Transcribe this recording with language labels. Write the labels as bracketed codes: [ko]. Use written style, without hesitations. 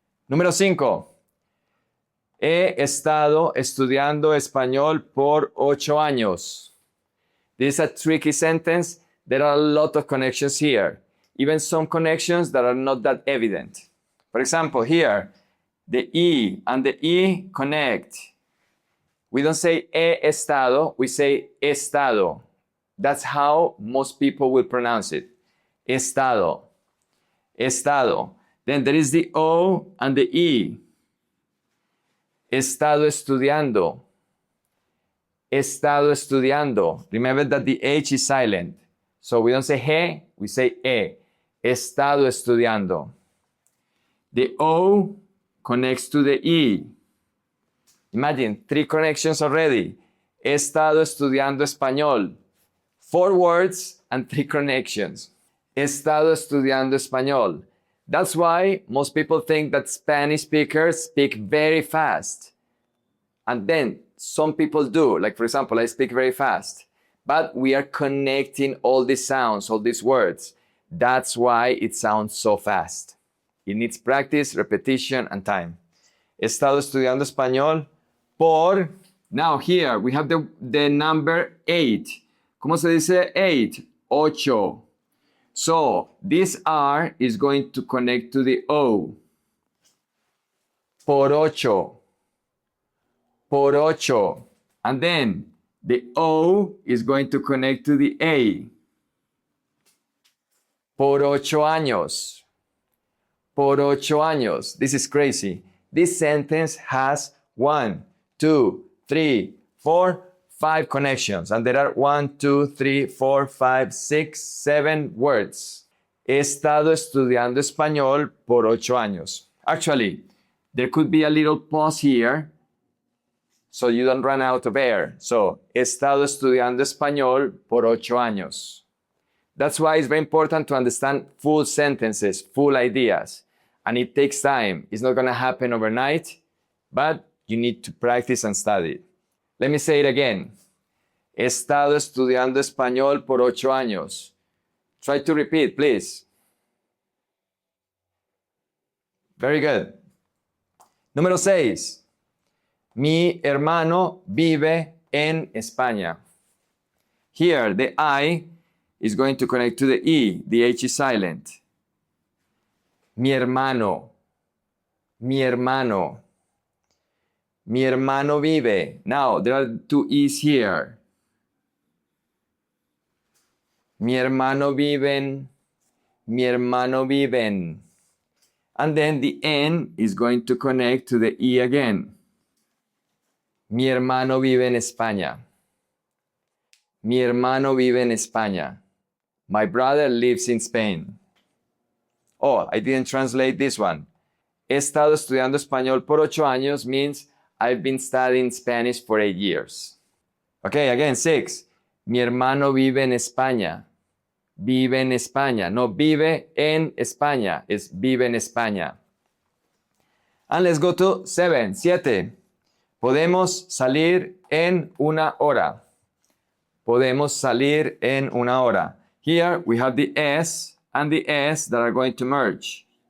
[es] Número 5. He estado estudiando español por 8 años. [en] This is a tricky sentence. There are a lot of connections here. Even some connections that are not that evident. For example, here, the E and the E connect. We don't say [es] he estado, [en] we say estado. That's how most people will pronounce it. Estado. Estado. Then there is the O and the E. Estado estudiando. [es] Estado estudiando. [en] Remember that the H is silent. So we don't say he, we say e. Estado estudiando. The O connects to the E. Imagine, 3 connections already. [es] He estado estudiando español. [en] 4 words and 3 connections. [es] He estado estudiando español. [en] That's why most people think that Spanish speakers speak very fast. And then some people do. Like, for example, I speak very fast. But we are connecting all these sounds, all these words. That's why it sounds so fast. It needs practice, repetition, and time. [es] He estado estudiando español por... [en] Now here we have the number 8. [es] ¿Cómo se dice 8? Ocho. [en] So this R is going to connect to the O. [es] Por ocho. Por ocho. [en] And then the O is going to connect to the A. [es] Por 8 años. Por 8 años. [en] This is crazy. This sentence has 1, 2, 3, 4, 5 connections. And there are 1, 2, 3, 4, 5, 6, 7 words. [es] He estado estudiando español por 8 años. [en] Actually, there could be a little pause here so you don't run out of air. [es] So, he estado estudiando español por 8 años. [en] That's why it's very important to understand full sentences, full ideas. And it takes time. It's not going to happen overnight, but you need to practice and study. Let me say it again. [es] He estado estudiando español por 8 años. [en] Try to repeat, please. Very good. [es] Número 6. Mi hermano vive en España. [en] Here, the I is going to connect to the E. The H is silent. [es] Mi hermano. Mi hermano. Mi hermano vive. [en] Now, there are two E's here. [es] Mi hermano viven. Mi hermano viven. [en] And then the N is going to connect to the E again. [es] Mi hermano vive en España. Mi hermano vive en España. [en] My brother lives in Spain. Oh, I didn't translate this one. [es] He estado estudiando español por 8 años [en] means I've been studying Spanish for 8 years. Okay, again, 6. [es] Mi hermano vive en España. Vive en España. No vive en España. [en] It's [es] vive en España. [en] And let's go to 7. [es] Podemos salir en una hora. Podemos salir en una hora. [en] Here we have the S and the S that are going to merge.